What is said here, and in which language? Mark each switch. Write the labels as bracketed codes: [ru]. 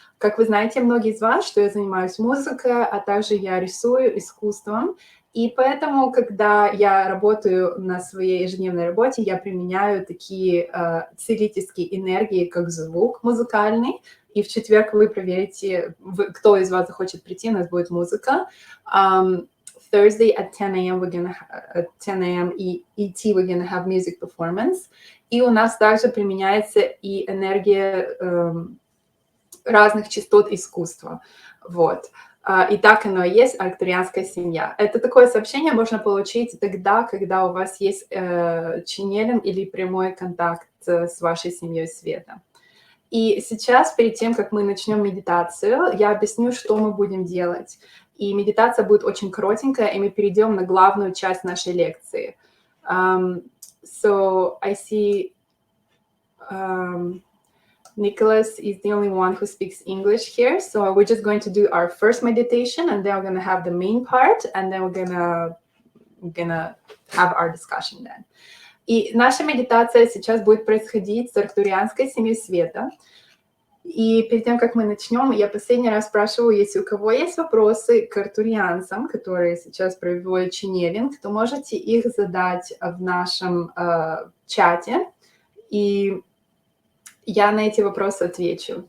[ru] Как вы знаете, многие из вас, что я занимаюсь музыкой, а также я рисую искусством, и поэтому, когда я работаю на своей ежедневной работе, я применяю такие целительские энергии, как звук музыкальный, и в четверг вы проверите, кто из вас захочет прийти, у нас будет музыка. [en] Thursday at 10 a.m. At 10 a.m. ET we're gonna have music performance. [ru] И у нас также применяется и энергия разных частот искусства. Вот. И так оно и есть, арктурианская семья. Это такое сообщение можно получить тогда, когда у вас есть ченнелинг или прямой контакт с вашей семьей света. И сейчас, перед тем, как мы начнем медитацию, я объясню, что мы будем делать. И медитация будет очень коротенькая, и мы перейдем на главную часть нашей лекции. [en] So I see Nicholas is the only one who speaks English here. So we're just going to do our first meditation, and then we're going to have the main part, and then we're gonna have our discussion then. [ru] И наша медитация сейчас будет происходить с арктурианской семьей света. И перед тем, как мы начнем, я последний раз спрашиваю, если у кого есть вопросы к артурианцам, которые сейчас проводят ченнелинг, то можете их задать в нашем чате, и я на эти вопросы отвечу.